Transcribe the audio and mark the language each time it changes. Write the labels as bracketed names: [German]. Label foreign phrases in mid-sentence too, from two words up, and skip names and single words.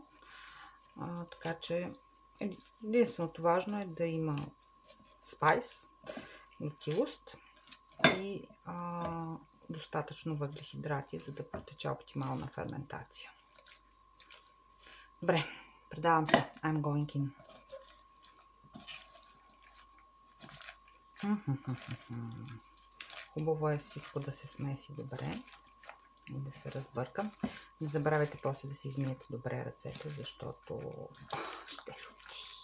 [Bulgarian] Така че единственото важно е да има спайс, лютивост и достатъчно въглехидрати, за да протече оптимална ферментация. Добре, предавам се. [English] I'm going in. [Bulgarian] Хубаво е всичко да се смеси добре и да се разбърка. Не забравяйте после да си измиете добре ръцете, защото ще люти.